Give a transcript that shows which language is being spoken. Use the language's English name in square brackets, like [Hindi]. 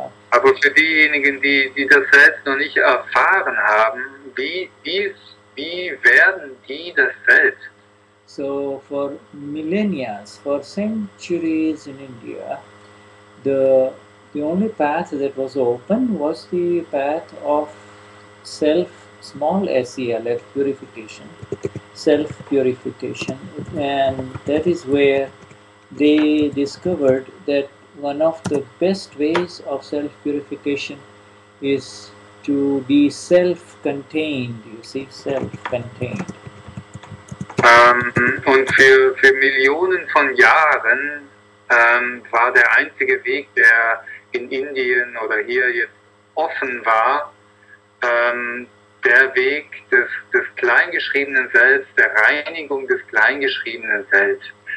[German] Aber für diejenigen, die das Selbst noch nicht erfahren haben, wie werden die das Selbst? [English] So for millennia, for centuries in India, the only path that was open was the path of self, small self purification, self-purification, and that is where they discovered that one of the best ways of self-purification is to be self-contained, you see, self-contained. [German] Und für Millionen von Jahren war der einzige Weg, der in Indien oder hier jetzt offen war, der Weg des kleingeschriebenen Selbst, der Reinigung des kleingeschriebenen Selbst.